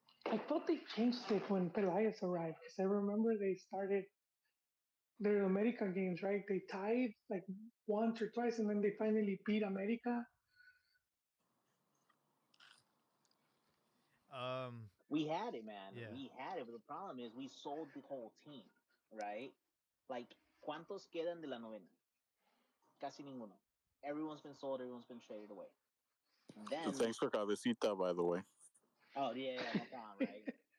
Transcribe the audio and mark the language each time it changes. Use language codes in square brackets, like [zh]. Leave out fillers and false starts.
[en] I thought they changed it when Pelaez arrived because I remember they started their America games, right? They tied like once or twice, and then they finally beat America. um, We had it, man. yeah. We had it, but the problem is we sold the whole team, right? [es] Like, ¿cuántos quedan de la novena? Casi ninguno. [en] Everyone's been sold. Everyone's been traded away. Then, Thanks for Cabecita, by the way. oh yeah, no problem, right?